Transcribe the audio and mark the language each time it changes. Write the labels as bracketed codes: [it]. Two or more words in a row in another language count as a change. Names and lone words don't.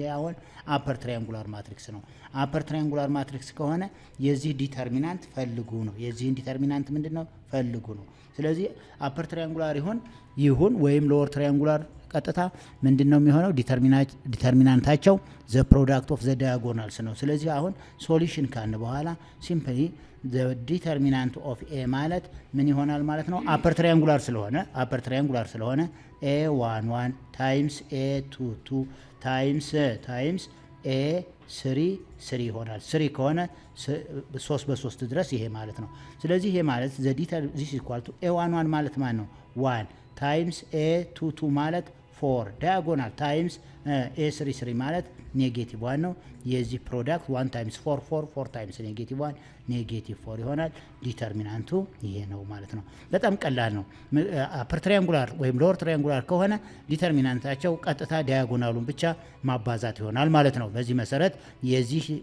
[am] አሁን [en] upper triangular matrix [am] ነው [en] upper triangular matrix [am] ከሆነ የዚህ ዲተርሚናንት ፈልጉ ነው የዚህ ዲተርሚናንት ምንድነው ፈልጉ ነው ስለዚህ [en] upper triangular [am] ይሁን ወይም [en] lower triangular [am] ቀጥታ ምንድነው የሚሆነው ዲተርሚናንታቸው [en] the product of the diagonals [am] ነው ስለዚህ አሁን ሶሉሽን ካን በኋላ ሲምፕሊ [en] the determinant of a [am] ማለት ምን ይሆናል ማለት ነው [en] upper triangular [am] ስለሆነ a11 times a22 times a3 ይሆናል 3 ከሆነ 3 በ3 ድረስ ይሄ ማለት ነው ስለዚህ ይሄ ማለት [en] this is equal to [am] a11 ማለት ማን ነው 1 times a22 ማለት 4 diagonal times a33 ማለት ኔጌቲቭ 1 ነው የዚህ ፕሮዳክት 1 times 4 times ኔጌቲቭ 1 ኔጌቲቭ 4 ይሆናል ዲተርሚናንቱ ይሄ ነው ማለት ነው በጣም ቀላል ነው [en] upper triangular [am] ወይም [en] lower triangular [am] ከሆነ ዲተርሚናንታቸው ቀጥታ ዳያጎናሉን ብቻ ማባዛት ይሆናል ማለት ነው በዚህ መሰረት የዚህ